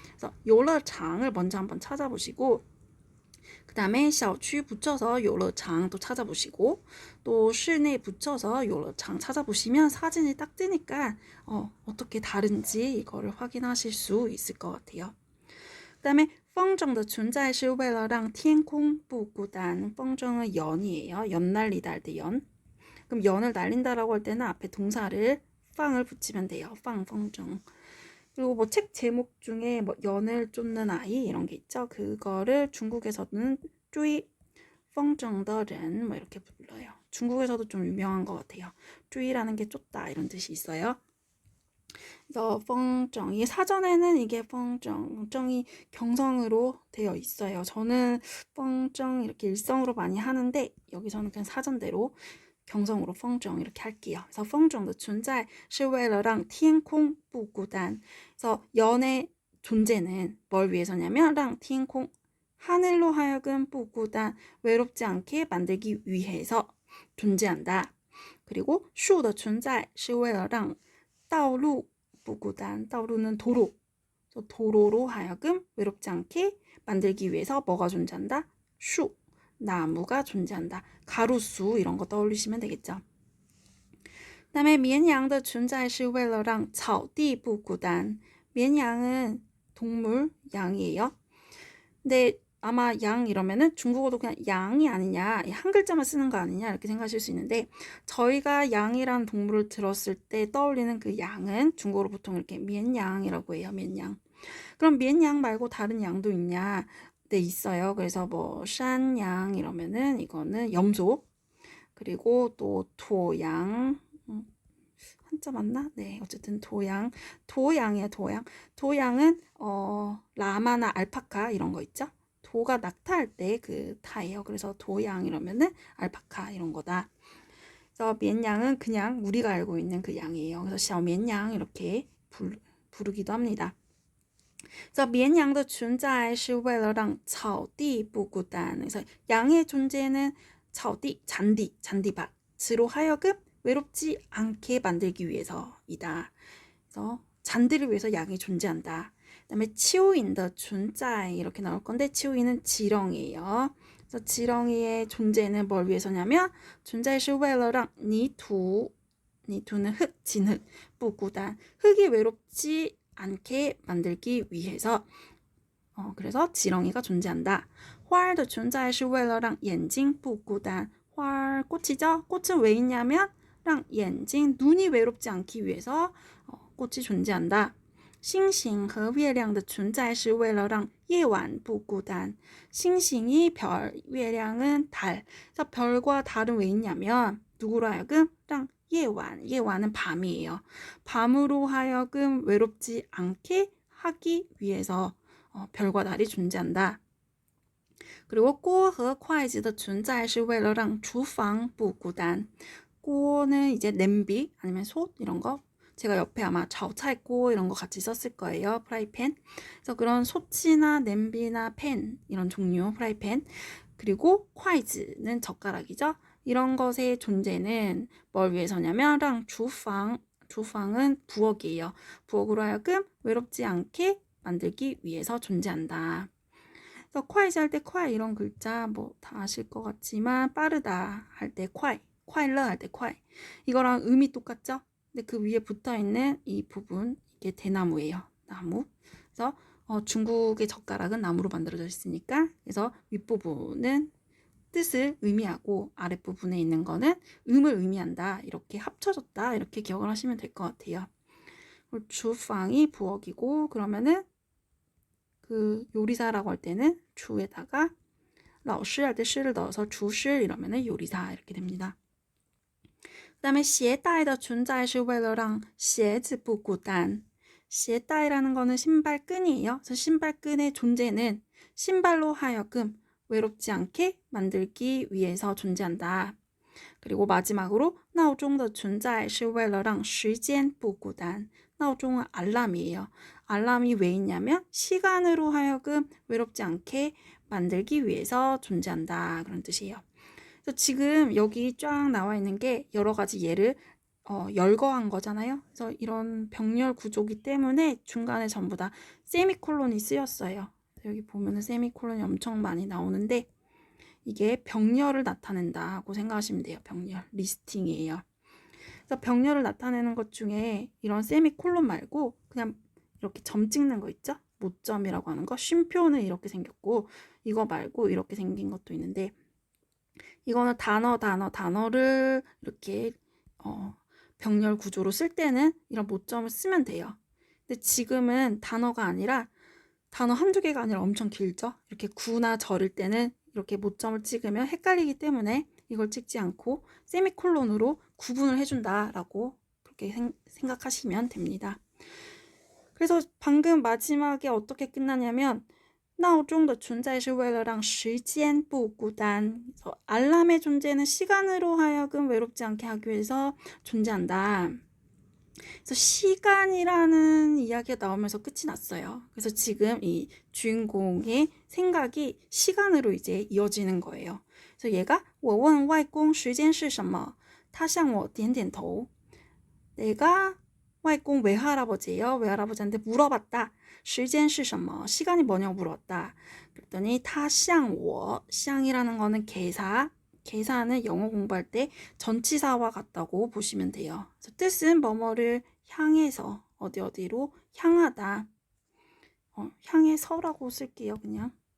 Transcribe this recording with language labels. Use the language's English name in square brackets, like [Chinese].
[Korean] 그래서 요러장을 먼저 한번 찾아보시고 그 다음에 小区 붙여서 요러장 또 찾아보시고 또 실내 붙여서 요러장 찾아보시면 사진이 딱 뜨니까 어떻게 다른지 이거를 확인하실 수 있을 것 같아요. 그 다음에 [Chinese] 风筝的存在是为了让天空不孤单. [Korean] 风筝은 연이에요. 연 날리다 할 때 연. 그럼 연을 날린다라고 할 때는 앞에 동사를 放을 붙이면 돼요. [Chinese] 放风筝. [Korean] 그리고 뭐 책 제목 중에 뭐 연을 쫓는 아이 이런 게 있죠. 그거를 중국에서는 [Chinese] 追风筝的人 [Korean] 뭐 이렇게 불러요. 중국에서도 좀 유명한 것 같아요. 追라는 게 쫓다 이런 뜻이 있어요. 그래서 风筝 이 사전에는 이게 风筝이 경성으로 되어 있어요. 저는 风筝 이렇게 일성으로 많이 하는데 여기서는 그냥 사전대로 경성으로 风筝 이렇게 할게요. [Chinese] 그래서 风筝的存在是为了让天空不孤单. [Korean] 그래서 연의 존재는 뭘 위해서냐면 [Chinese] 让天空 [Korean] 하늘로 하여금 [Chinese] 不孤单 [Korean] 외롭지 않게 만들기 위해서 존재한다. [Chinese] 그리고 树的存在是为了让道路不孤单. [Korean] 道路는 도로. 그래서 도로로 하여금 외롭지 않게 만들기 위해서 뭐가 존재한다? 树 나무가 존재한다. 가로수 이런 거 떠올리시면 되겠죠. [Chinese] 그 다음에 绵羊的存在是为了让草地不孤单. [Korean] 绵羊은 동물, 양이에요. 근데 아마 양 이러면은 중국어도 그냥 양이 아니냐, 한 글자만 쓰는 거 아니냐 이렇게 생각하실 수 있는데 저희가 양이란 동물을 들었을 때 떠올리는 그 양은 중국어로 보통 이렇게 미엔양이라고 해요. 미엔양. 그럼 미엔양 말고 다른 양도 있냐? 네, 있어요. 그래서 뭐 샨양 이러면은 이거는 염소. 그리고 또 도양. 한자 맞나? 네, 어쨌든 도양이에요. 도양은 라마나 알파카 이런 거 있죠? 도가 낙타할 때 그 타예요. 그래서 도양 이러면은 알파카 이런 거다. 그래서 미엔양은 그냥 우리가 알고 있는 그 양이에요. 그래서 샤오미엔양 이렇게 부르기도 합니다. [Chinese] 这绵羊的存在是为了让草地不孤单. [Korean] 그래서 양의 존재는 草地, 잔디밭으로 하여금 외롭지 않게 만들기 위해서이다. 그래서 잔디를 위해서 양이 존재한다. 그다음에 치우인의 존재 이렇게 나올 건데 치우인은 지렁이에요. 그래서 지렁이의 존재는 뭘 위해서냐면 [Chinese] 存在是为了让泥土 [Korean] 니투는 흙, 진흙, [Chinese] 不孤单 [Korean] 흙이 외롭지 않게 만들기 위해서 그래서 지렁이가 존재한다. [Chinese] 花儿的存在是为了让眼睛不孤单. [Korean] 花 꽃이죠? 꽃은 왜 있냐면 [Chinese] 让眼睛 [Korean] 눈이 외롭지 않기 위해서 꽃이 존재한다. [Chinese] 星星和月亮的存在是为了让夜晚不孤单. [Korean] 싱싱이 별, 月亮은 달. 그래서 별과 달은 왜 있냐면 누구로 하여금 让 예완은 밤이에요. 밤으로 하여금 외롭지 않게 하기 위해서 별과 달이 존재한다. 그리고 [Chinese] 锅和筷子的存在是为了让厨房不孤单. [Korean] 锅는 이제 냄비 아니면 솥 이런 거. 제가 옆에 아마 자오차이꼬 이런 거 같이 썼을 거예요. 프라이팬. 그래서 그런 솥이나 냄비나 팬 이런 종류 프라이팬. 그리고 筷子는 젓가락이죠. 이런 것의 존재는 뭘 위해서냐면 [Chinese] 让厨房, [Korean] 주방은 부엌이에요. 부엌으로 하여금 외롭지 않게 만들기 위해서 존재한다. 그래서 콰이즈 할 때 콰이 이런 글자 뭐 다 아실 것 같지만 빠르다 할 때 콰이, 콰일러 할 때 콰이. 이거랑 음이 똑같죠? 근데 그 위에 붙어 있는 이 부분 이게 대나무예요. 나무. 그래서 중국의 젓가락은 나무로 만들어져 있으니까 그래서 윗부분은 뜻을 의미하고 아랫부분에 있는 거는 음을 의미한다. 이렇게 합쳐졌다. 이렇게 기억을 하시면 될 것 같아요. 주방이 부엌이고 그러면은 그 요리사라고 할 때는 주에다가 老师 할 때 시를 넣어서 주시 이러면은 요리사 이렇게 됩니다. [Chinese] 그 다음에 鞋带的存在是为了让鞋子不孤单. [Korean] 鞋带라는 거는 신발끈이에요. 그래서 신발끈의 존재는 신발로 하여금 외롭지 않게 만들기 위해서 존재한다. [Chinese] 그리고 마지막으로 闹钟的存在是为了让时间不孤单. [Korean] 闹钟은 알람이에요. 알람이 왜 있냐면 시간으로 하여금 외롭지 않게 만들기 위해서 존재한다. 그런 뜻이에요. 그래서 지금 여기 쫙 나와 있는 게 여러 가지 예를 열거한 거잖아요. 그래서 이런 병렬 구조기 때문에 중간에 전부 다 세미콜론이 쓰였어요. 여기 보면은 세미콜론이 엄청 많이 나오는데 이게 병렬을 나타낸다고 생각하시면 돼요. 병렬, 리스팅이에요. 그래서 병렬을 나타내는 것 중에 이런 세미콜론 말고 그냥 이렇게 점 찍는 거 있죠? 모점이라고 하는 거. 쉼표는 이렇게 생겼고 이거 말고 이렇게 생긴 것도 있는데 이거는 단어를 이렇게 병렬 구조로 쓸 때는 이런 모점을 쓰면 돼요. 근데 지금은 단어가 아니라 단어 한두 개가 아니라 엄청 길죠? 이렇게 구나 절일 때는 이렇게 모점을 찍으면 헷갈리기 때문에 이걸 찍지 않고 세미콜론으로 구분을 해준다라고 그렇게 생각하시면 됩니다. 그래서 방금 마지막에 어떻게 끝나냐면 [Chinese] 闹钟的存在是为了让时间不孤单. [Korean] 알람의 존재는 시간으로 하여금 외롭지 않게 하기 위해서 존재한다. 그래서 시간이라는 이야기가 나오면서 끝이 났어요. 그래서 지금 이 주인공의 생각이 시간으로 이제 이어지는 거예요. 그래서 얘가 [Chinese] 我问外公时间是什么他向我点点头. [Korean] 내가外公 외할아버지예요. 외할아버지한테 물어봤다. [Chinese] 时间是什么 [Korean] 시간이 뭐냐고 물어봤다. 그랬더니 [Chinese] 他向我 [Korean] 샹이라는 거는 개사. 개사는 영어 공부할 때 전치사와 같다고 보시면 돼요. 그래서 뜻은 뭐뭐를 향해서 어디로 향하다. 향해서라고 쓸게요. 그냥.